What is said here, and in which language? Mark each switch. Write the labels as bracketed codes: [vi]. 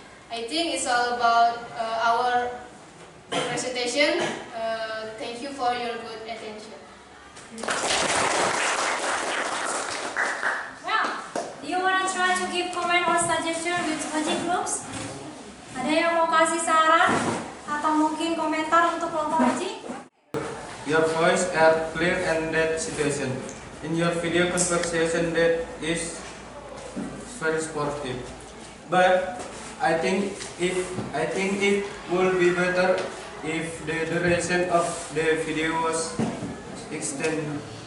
[en] I think it's all about our presentation. Thank you for your good attention. Well, do you want to try to give comment or suggestion with logic groups? [id] Ada yang mau kasih saran atau mungkin komentar untuk kelompok Haji? [en] Your voice are clear in that situation. In your video conversation that is very sportive. But I think it would be better if the duration of the video was extended.